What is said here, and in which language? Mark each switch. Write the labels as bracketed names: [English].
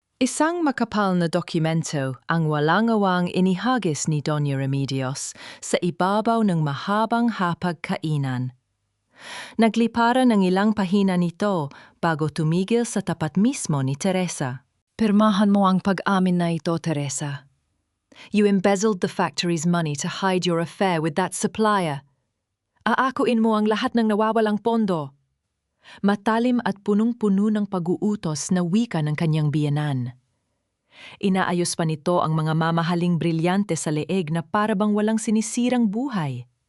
[Filipino] Isang makapal na dokumento ang walang-awang inihagis ni Doña Remedios sa ibabaw ng mahabang hapagkainan. Nagliparan ng ilang pahina nito bago tumigil sa tapat mismo ni Teresa. "Pirmahan mo ang pag-amin na ito, Teresa. [English] You embezzled the factory's money to hide your affair with that supplier. [Filipino] Aakuin mo ang lahat ng nawawalang pondo." Matalim at punong-puno ng pag-uutos na wika ng kanyang biyenan. Inaayos pa nito ang mga mamahaling brilyante sa leeg na parabang walang sinisirang buhay.